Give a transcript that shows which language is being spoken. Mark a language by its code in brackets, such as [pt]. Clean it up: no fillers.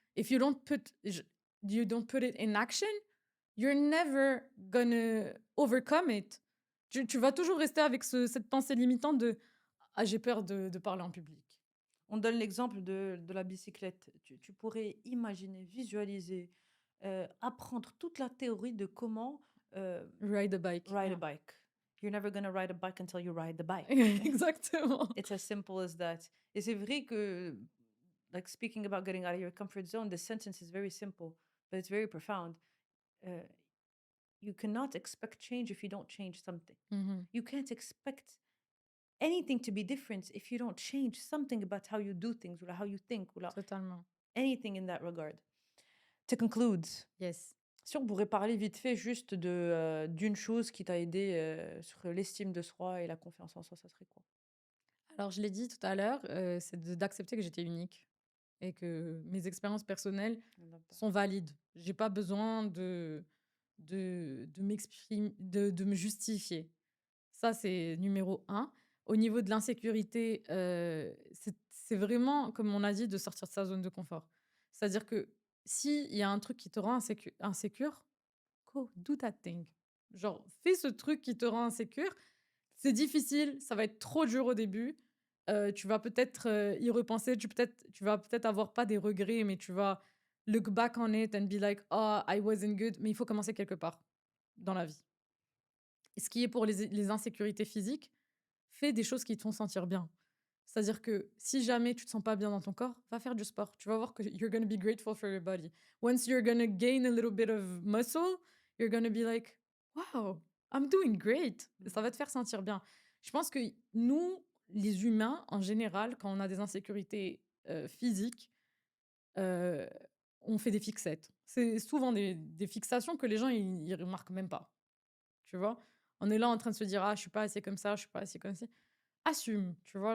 [en] If you don't put it in action, you're never gonna overcome it. [fr] Tu vas toujours rester avec cette pensée limitante de ah, j'ai peur de parler en public. On donne l'exemple de la bicyclette. Tu pourrais imaginer, visualiser, apprendre toute la théorie de comment, [en] Ride a bike. ride a Yeah. bike. You're never gonna ride a bike until you ride the bike. [fr] Exactement. [en] It's as simple as that. [fr] Et c'est vrai que [en] like speaking about getting out of your comfort zone, the sentence is very simple, but it's very profound. Uh, you cannot expect change if you don't change something. Mmh. You can't expect anything to be different if you don't change something about how you do things or how you think or [fr] Totalement. [en] anything in that regard. To conclude, Yes. [fr] si on pourrait parler vite fait juste d'une chose qui t'a aidé sur l'estime de soi et la confiance en soi, ça serait quoi? Alors je l'ai dit tout à l'heure, c'est d'accepter que j'étais unique et que mes expériences personnelles [en] I love that. [fr] sont valides. J'ai pas besoin de m'exprimer, de me justifier. Ça, c'est numéro un. Au niveau de l'insécurité, c'est vraiment, comme on a dit, de sortir de sa zone de confort. C'est-à-dire que s'il y a un truc qui te rend insécure, [en] go do that thing. [fr] Genre, fais ce truc qui te rend insécure. C'est difficile, ça va être trop dur au début. Tu vas peut-être, y repenser, tu vas peut-être avoir pas des regrets, mais tu vas [en] look back on it and be like: «Oh, I wasn't good», [fr] mais il faut commencer quelque part dans la vie. Et ce qui est pour les insécurités physiques, fais des choses qui te font sentir bien. C'est-à-dire que si jamais tu te sens pas bien dans ton corps, va faire du sport. Tu vas voir que [en] you're gonna be grateful for your body. Once you're gonna gain a little bit of muscle, you're gonna be like, wow, I'm doing great. [fr] Et ça va te faire sentir bien. Je pense que nous, les humains, en général, quand on a des insécurités physiques, euh, on fait des fixettes. C'est souvent des fixations que les gens, ils remarquent même pas. Tu vois? On est là en train de se dire: «Ah, je suis pas assez comme ça, je suis pas assez comme ci». Assume, tu vois?